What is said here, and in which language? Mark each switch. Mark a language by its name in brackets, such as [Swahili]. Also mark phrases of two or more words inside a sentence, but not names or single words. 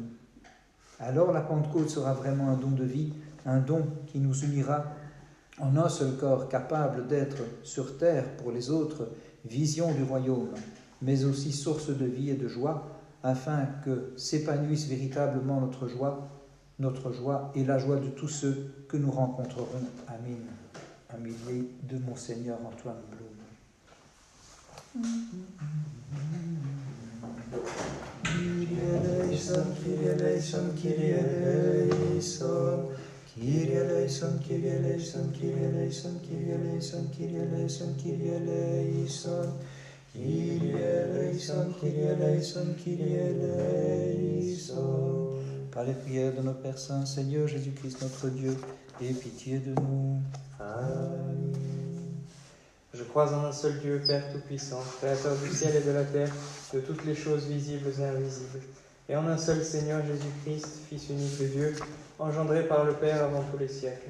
[French] Alors la Pentecôte sera vraiment un don de vie, un don qui nous unira en un seul corps capable d'être sur terre pour les autres, vision du royaume, mais aussi source de vie et de joie, afin que s'épanouisse véritablement notre joie et la joie de tous ceux que nous rencontrerons. Amen. Un millier de Monseigneur Antoine Blum. [Greek] Κύριε ἐλέησον, Κύριε ἐλέησον, Κύριε ἐλέησον. Κύριε ἐλέησον, Κύριε ἐλέησον, Κύριε ἐλέησον, Κύριε ἐλέησον, Κύριε ἐλέησον, Κύριε ἐλέησον. Κύριε ἐλέησον, Κύριε ἐλέησον, Κύριε ἐλέησον. [French] Par les prières de nos Pères Saints, Seigneur Jésus-Christ notre Dieu, aie pitié de nous. Amen. Je crois en un seul Dieu, Père Tout-Puissant, Créateur du ciel et de la terre, de toutes les choses visibles et invisibles, et en un seul Seigneur Jésus-Christ, Fils unique de Dieu, engendré par le Père avant tous les siècles.